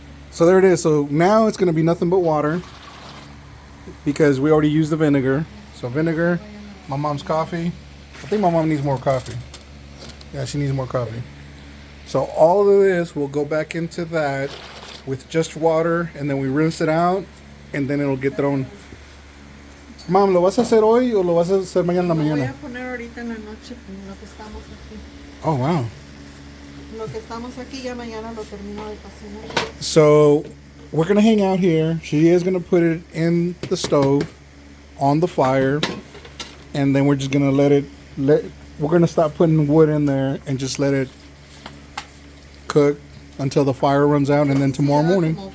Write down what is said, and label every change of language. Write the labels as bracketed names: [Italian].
[English] So there it is. So now it's going to be nothing but water, because we already used the vinegar. So vinegar my mom's coffee. I think my mom needs more coffee. Yeah, she needs more coffee. So all of this will go back into that with just water, and then we rinse it out, and then it'll get thrown. [Spanish] Mom, ¿lo vas a hacer hoy o lo vas a hacer mañana en la Lo voy mañana? a poner ahorita en la noche, en lo que estamos aquí. [English] Oh, wow. [Spanish] Lo que estamos aquí ya mañana lo termino de cocinar. [English] So we're going to hang out here. She is going to put it in the stove on the fire, and then we're just going to we're going to stop putting wood in there and just let it cook until the fire runs out, and then tomorrow morning.